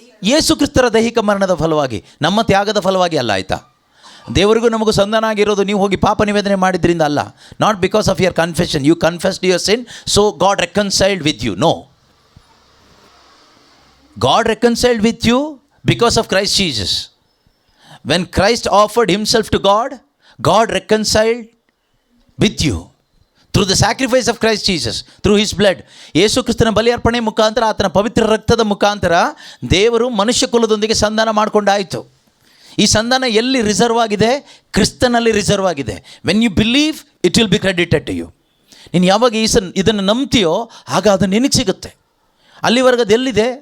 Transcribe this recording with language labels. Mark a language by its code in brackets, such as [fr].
[kn] ಯೇಸು ಕ್ರಿಸ್ತರ ದೈಹಿಕ ಮರಣದ ಫಲವಾಗಿ, ನಮ್ಮ ತ್ಯಾಗದ ಫಲವಾಗಿ ಅಲ್ಲ. ಆಯಿತಾ? ದೇವರಿಗೂ ನಮಗೂ ಸಂಧಾನ ಆಗಿರೋದು ನೀವು ಹೋಗಿ ಪಾಪ ನಿವೇದನೆ ಮಾಡಿದ್ರಿಂದ ಅಲ್ಲ. [en] Not because of your confession. You confessed your sin, so God reconciled with you. No, God reconciled with you because of Christ Jesus. When Christ offered himself to God, God reconciled with you through the sacrifice of Christ Jesus, through his blood. [kn] ಯೇಸು ಕ್ರಿಸ್ತನ ಬಲಿಯರ್ಪಣೆ ಮುಖಾಂತರ, ಆತನ ಪವಿತ್ರ ರಕ್ತದ ಮುಖಾಂತರ ದೇವರು ಮನುಷ್ಯ ಕುಲದೊಂದಿಗೆ ಸಂಧಾನ ಮಾಡಿಕೊಂಡಾಯಿತು. ಈ ಸಂಧಾನ ಎಲ್ಲಿ ರಿಸರ್ವ್ ಆಗಿದೆ? ಕ್ರಿಸ್ತನಲ್ಲಿ ರಿಸರ್ವ್ ಆಗಿದೆ. [en] When you believe it will be credited to you. [kn] ನೀನು ಯಾವಾಗ ಇದನ್ನು ನಂಬ್ತೀಯೋ ಆಗ ಅದು ನಿನಗೆ ಸಿಗುತ್ತೆ. ಅಲ್ಲಿವರೆಗೆ ಅದು ಎಲ್ಲಿದೆ?